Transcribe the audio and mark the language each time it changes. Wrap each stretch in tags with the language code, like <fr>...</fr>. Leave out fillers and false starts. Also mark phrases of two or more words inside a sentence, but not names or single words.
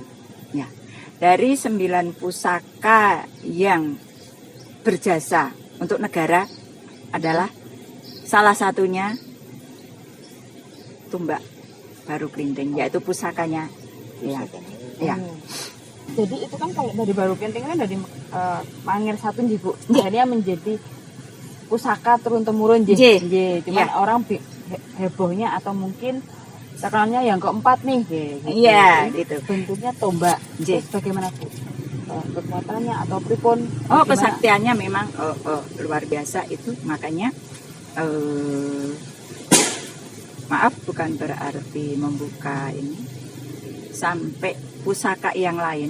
<id>Ya, dari 9 pusaka yang berjasa untuk negara adalah salah satunya Tumbak Baru Klindeng, yaitu pusakanya. Ya, pusakanya. ya. Jadi itu kan kalau dari Baru Klindeng kan dari Mangir 1 nggih, Bu. Jadi menjadi pusaka turun temurun nggih. Nggih. Nggih, cuman Ya. orang hebohnya atau mungkin terkenalnya yang keempat nih. Gitu. Iya, gitu. Bentuknya tombak. Nggih. Terus bagaimana, Bu? Kekuatannya atau pripun? Oh, Gimana? kesaktiannya memang luar biasa itu, makanya maaf bukan berarti membuka ini sampai pusaka yang lain.</id>